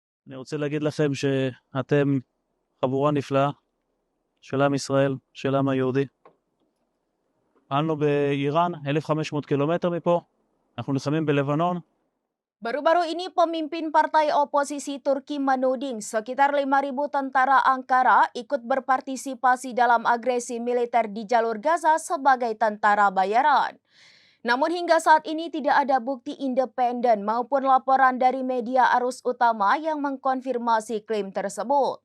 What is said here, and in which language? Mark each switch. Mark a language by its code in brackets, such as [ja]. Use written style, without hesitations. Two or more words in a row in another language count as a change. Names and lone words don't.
[he] אני רוצה להגיד לכם שאתם חבורה נפלאה של עם ישראל, של העם היהודי. פעלנו באיראן, 1,500 קילומטר מפה, אנחנו נלחמים בלבנון. [id] Baru-baru ini pemimpin partai oposisi Turki menuding sekitar 5.000 tentara Ankara ikut berpartisipasi dalam agresi militer di jalur Gaza sebagai tentara bayaran. Namun hingga saat ini tidak ada bukti independen maupun laporan dari media arus utama yang mengkonfirmasi klaim tersebut.